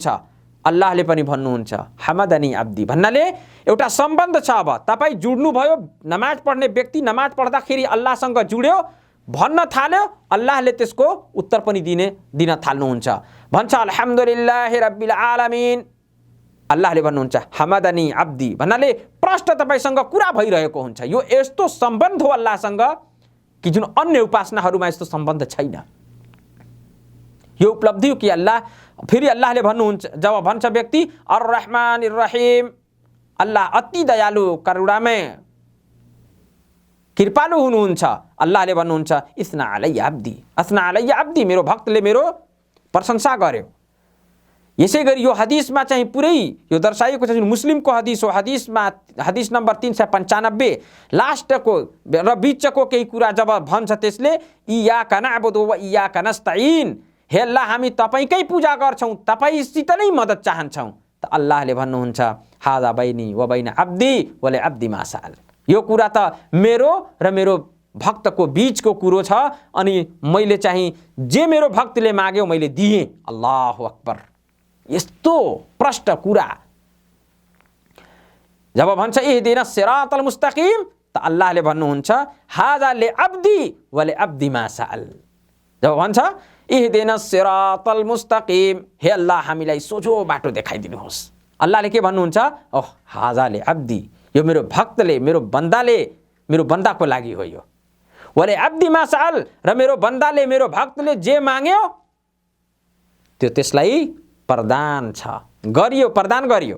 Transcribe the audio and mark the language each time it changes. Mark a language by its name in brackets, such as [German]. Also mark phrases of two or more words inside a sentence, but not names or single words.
[Nepali] अल्लाहले पनि भन्नुहुन्छ [Arabic] حمدني عبدي, [Nepali] भन्नाले एउटा सम्बन्ध छ। अब तपाईँ जुड्नु भयो, नमाज पढ्ने व्यक्ति नमाज पढ्दाखेरि अल्लाहसँग जुड्यो भन्न थाल्यो, अल्लाहले त्यसको उत्तर पनि दिन थाल्नुहुन्छ। [Arabic] भन्छ الحمد لله رب العالمين, [Nepali] अल्लाहले भन्नुहुन्छ [Arabic] حمدني عبدي, [Nepali] भन्नाले प्रष्ट तपाईसँग कुरा भइरहेको हुन्छ। यो यस्तो सम्बन्ध हो अल्लाहसँग कि जुन अन्य उपासनाहरूमा यस्तो सम्बन्ध छैन। यो उपलब्धि हो कि फेरि अल्लाहले भन्नुहुन्छ, जब भन्छ व्यक्ति [Arabic] الرحمن الرحيم, [Nepali] अल्लाह अति दयालु करुणामय कृपालु हुनुहुन्छ। अल्लाहले भन्नुहुन्छ [Arabic] أثنى علي عبدي, [Nepali] मेरो भक्तले मेरो प्रशंसा गर्यो। यसै गरी यो हदिसमा चाहिँ पुरै यो दर्शाइएको छ, जुन मुस्लिमको हदिस हो। हदिस नम्बर 395 लास्टको र बीचको केही कुरा जब भन्छ त्यसले [Arabic] إياك نعبد و إياك نستعين, [Nepali] हे अल्लाह हामी तपाईकै पूजा गर्छौं, तपाईसित नै मद्दत चाहन्छौं। त अल्लाहले भन्नुहुन्छ [Arabic] هذا بيني و بين عبدي ولعبدي ما سأل, [Nepali] यो कुरा त मेरो र मेरो भक्तको बीचको कुरो छ, अनि मैले चाहिँ जे मेरो भक्तले माग्यो मैले दिएँ। [Arabic] الله أكبر, [Nepali] यस्तो प्रष्ट कुरा। जब भन्छ [Arabic] اهدنا الصراط المستقيم, [Nepali] त अल्लाहले भन्नुहुन्छ [Arabic] هذا لعبدي ولعبدي ما سأل. [Nepali] जब भन्छ [Arabic] اهدنا الصراط المستقيم, [Nepali] हे अल्लाह हामीलाई सोझो बाटो देखाइदिनुहोस्, अल्लाहले के भन्नुहुन्छ, ओह [Arabic] هذا لعبدي, [Nepali] यो मेरो भक्तले मेरो बन्दाको लागि हो यो। [Arabic] ولعبدي ما سأل, [Nepali] र मेरो बन्दाले मेरो भक्तले जे माग्यो त्यो त्यसलाई प्रदान गरियो।